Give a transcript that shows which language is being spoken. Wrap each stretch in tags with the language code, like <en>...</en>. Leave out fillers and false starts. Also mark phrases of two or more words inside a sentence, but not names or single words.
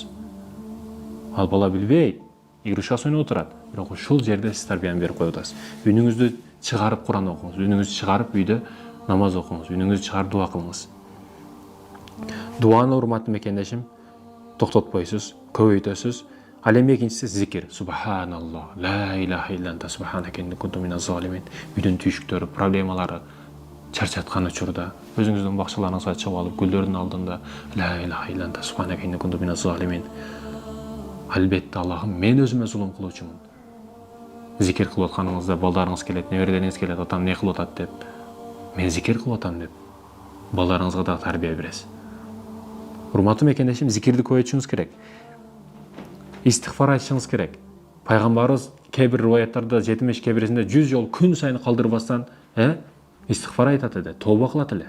<ky>Ал бала билбейт, игрушкасын ойноп отурат, бирок ушул жерде сиз тарбияны берип коюп атасыз. Үнүңүздү чыгарып Куран окуңуз, үнүңүздү чыгарып үйдө намаз окуңуз, үнүңүздү чыгарып дуа кылыңыз. Дуаны урматтуу мекендешим токтотпойсуз, көбөйтөсүз. Ал эми экинчиси зикир.</ky> <ar>سبحان الله لا إله إلا أنت سبحانك إني كنت من الظالمين.</ar> <ky>Үйдүн түйшүктөрү, проблемалары чарчаткан учурда өзүңүздүн бакчаларыңызга чыгып алып, гүлдөрдүн алдында</ky> <ar>لا إله إلا أنت سبحانك إني كنت من الظالمين.</ar> <ky>Албетте Аллахым, мен өзүмө зулум кылуучумун. Зикир кылып атканыңызда балдарыңыз келет, неберелериңиз келет, атам не кылып атат деп, мен зикир кылып атам деп, балдарыңызга да тарбия бересиз. Урматтуу мекендешим, зикирди көбөйтүшүңүз керек. Истигфар айтышыңыз керек. Пайгамбарыбыз кээ бир риваяттарда 70 кээ бирисинде 100 жол күн сайын калдырбастан истигфар айтат эле, тооба кылат эле.</ky>